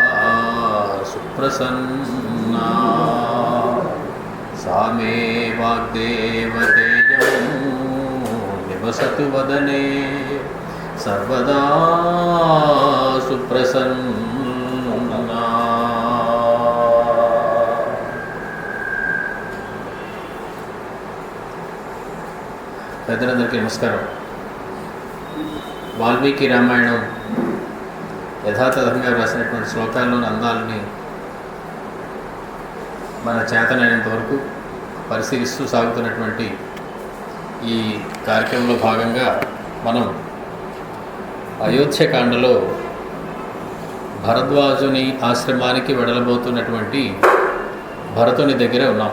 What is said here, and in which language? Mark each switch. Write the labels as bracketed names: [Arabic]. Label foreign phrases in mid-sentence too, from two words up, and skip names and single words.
[Sanskrit] सुप्रसन्ना सा मे वाग्देवतेयं निवसतु वदने सर्वदा सुप्रसन्ना. [Telugu] పెద్దలందరికీ నమస్కారం. వాల్మీకి రామాయణం యథాతథంగా రాసినటువంటి శ్లోకాల్లోని అందాలని మన చేతనైనంత వరకు పరిశీలిస్తూ సాగుతున్నటువంటి ఈ కార్యక్రమంలో భాగంగా మనం అయోధ్యకాండలో భరద్వాజుని ఆశ్రమానికి వెడలబోతున్నటువంటి భరతుని దగ్గర ఉన్నాం.